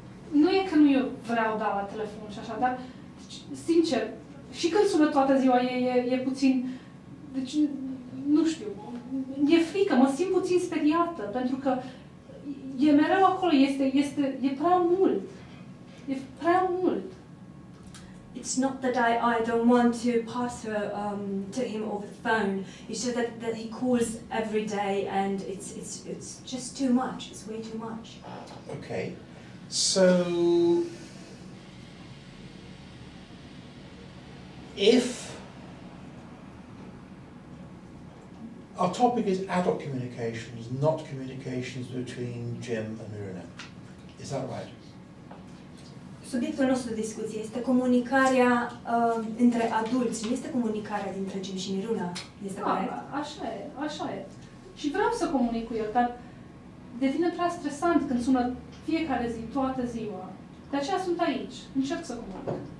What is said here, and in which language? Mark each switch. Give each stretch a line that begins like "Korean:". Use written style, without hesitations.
Romanian: Nu e că nu eu vreau la telefon și așa, dar sincer, și când sună toată ziua e puțin, deci nu știu, e frică, mă simt puțin speriată, pentru că e mereu acolo, e prea mult. E prea mult.
English: it's not that I don't want to pass her to him over the phone. It's just that he calls every day, and it's just too much. It's way too much. Okay, so if our topic is adult communications, not communications between Jim and Miruna, is that right?
Romanian: Subiectul nostru de discuție este comunicarea între adulți, nu este comunicarea dintre Jim și Miruna. Este corect? Așa e. Și vreau să comunic cu el, dar devine prea stresant când sună fiecare zi, toată ziua. De aceea sunt aici, încerc să comunic.